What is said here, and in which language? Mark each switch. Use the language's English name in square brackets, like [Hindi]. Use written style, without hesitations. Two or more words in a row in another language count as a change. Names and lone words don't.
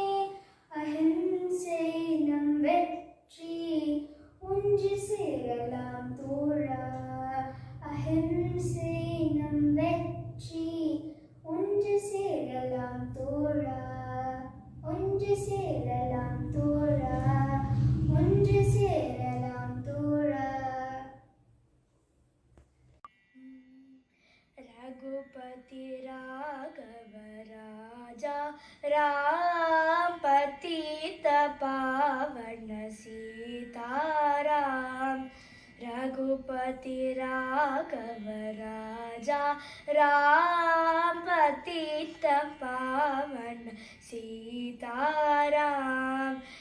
[Tamil] அஹிம்சை நம் வெற்றி, ஒன்று சேரலாம் தோழா. அஹிம்சை நம் வெற்றி, ஒன்று சேரலாம் தோழா. ஒன்று சேரலாம் தோழா, ஒன்று சேரலாம் தோழா. [Hindi] रघुपति राघव राजा राम पतित पावन सीताराम. रघुपति राघव राजा राम पतित पावन सीताराम.